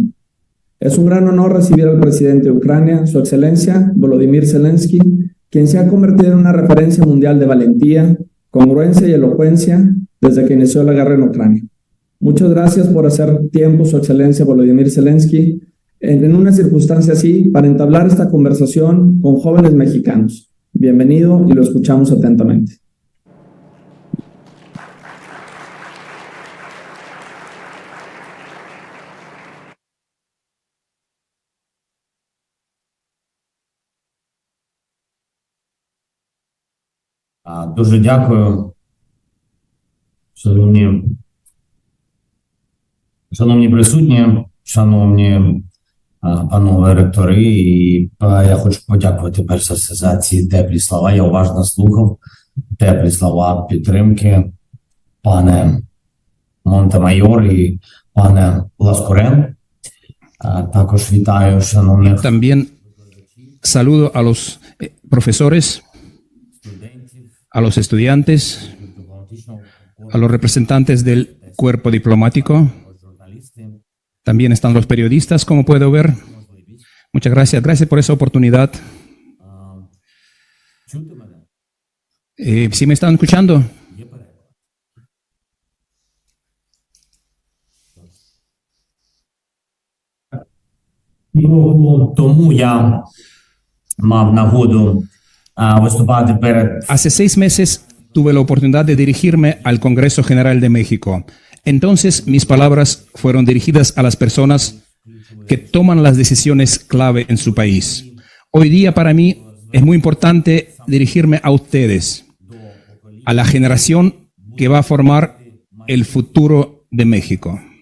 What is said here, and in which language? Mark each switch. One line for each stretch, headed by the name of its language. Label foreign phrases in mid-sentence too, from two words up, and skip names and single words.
Spanish: Es un gran honor recibir al presidente de Ucrania, Su Excelencia Volodymyr Zelensky, quien se ha convertido en una referencia mundial de valentía, congruencia y elocuencia desde que inició la guerra en Ucrania. Muchas gracias por hacer tiempo, Su Excelencia Volodymyr Zelensky, en una circunstancia así para entablar esta conversación con jóvenes mexicanos. Bienvenido y lo escuchamos atentamente.
Ukrainian: Дуже дякую, шановні присутні, шановні панове ректори, і я хочу подякувати перш за все за ці теплі слова. Я уважно слухав теплі слова підтримки, пане Монтемайор і пане Ласкурен. Також вітаю шановних.
Spanish: También saludo a los profesores, a los estudiantes, a los representantes del cuerpo diplomático. También están los periodistas, como puedo ver. Muchas gracias. Gracias por esa oportunidad. ¿Sí me están escuchando?
Ukrainian: Тому я мав нагоду виступати перед.
Spanish: Hace 6 meses tuve la oportunidad de dirigirme al Congreso General de México. Entonces mis palabras fueron dirigidas a las personas que toman las decisiones clave en su país. Hoy día para mí es muy importante dirigirme a ustedes, a la generación que va a formar el futuro de México.